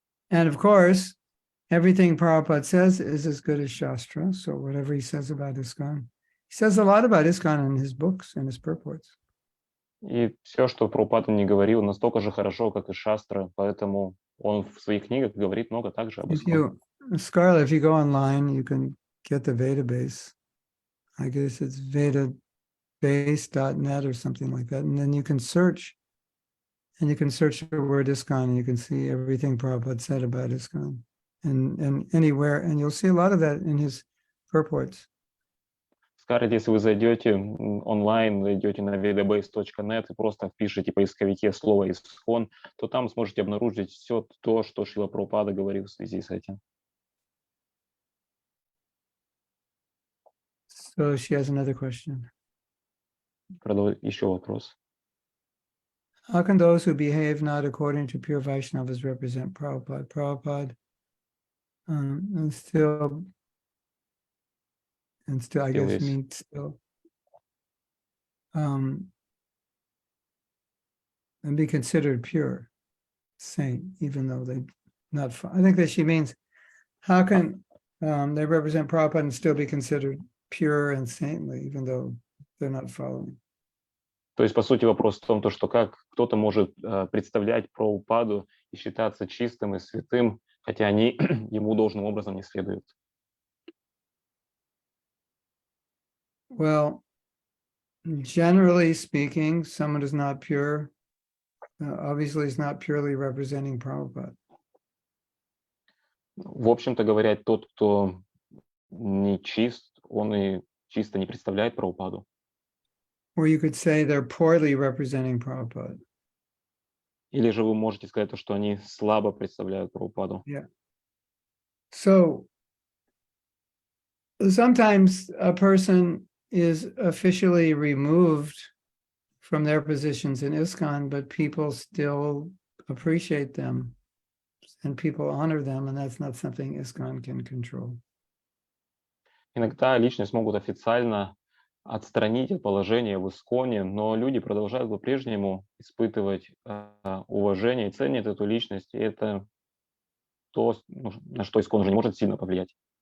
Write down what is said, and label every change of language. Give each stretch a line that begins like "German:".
English: And of course, everything Prabhupada says is as good as Shastra. So whatever he says about ISKCON, he says a lot about ISKCON in his books and his purports.
Russian: И все, что Прабхупада не говорил, настолько же хорошо, как и шастра, поэтому он в своих книгах говорит много также об Исконе.
English: Scarlett, if you go online, you can get the Vedabase. I guess it's vedabase.net or something like that. And then you can search. And you can search the word ISKCON and you can see everything Prabhupada said about ISKCON. And anywhere. And you'll see a lot of that in his purports.
Russian: Скарлетт, если вы зайдете онлайн, зайдете на vedabase.net и просто впишите в поисковике слово «Искон», то там сможете обнаружить все то, что Шрила Прабхупада говорил в связи с этим.
English: So she has another question.
Russian: Еще вопрос.
English: How can those who behave not according to pure Vaishnavas represent Prabhupada? Prabhupada and still, I guess, means still, and be considered pure saint, even though they not. I think that she means, how can they represent Prabhupada and still be considered pure and saintly, even though they're not following?
Russian: То есть, по сути, вопрос в том, то, что как кто-то может представлять Прабхупаду и считаться чистым и святым, хотя они ему должным образом не следуют.
English: Well, generally speaking, someone is not pure, obviously is not purely representing Prabhupada.
Russian: В общем-то говоря, тот, кто не чист, он и чисто не представляет Прабхупаду.
English: Or you could say they're poorly representing Prabhupada.
Russian: Или же вы можете сказать, что они слабо представляют Прабхупаду.
English: Yeah. So sometimes a person is officially removed from their positions in ISKCON, but people still appreciate them and people honor them, and that's not something ISKCON can control.
Russian: Иногда личность могут официально отстранить от положения в Исконе, но люди продолжают по-прежнему испытывать уважение и ценят эту личность, и это то, на что Искон уже не может сильно повлиять.